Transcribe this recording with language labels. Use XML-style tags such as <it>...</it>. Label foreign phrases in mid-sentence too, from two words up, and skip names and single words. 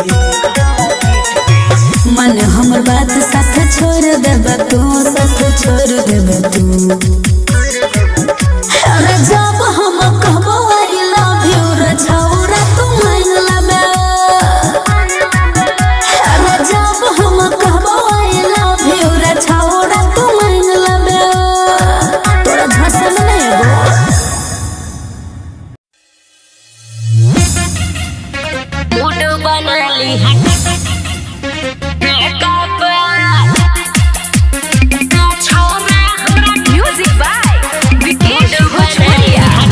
<mai>मन हमर बात साथ छोड़ देबे तू साथ छोड़ देबे तू अरे जब हम कहबो</mai> <en>I love you</en> <mai>रे छोरा तू मान लेबे अरे जब हम कहबो</mai> <en>I love you</en> <mai>रे छोरा तू मान लेबे तोरा झसन नहीं एगो मूड बना ली</mai> <en>Music by Vikesh Bhojpuria.</en>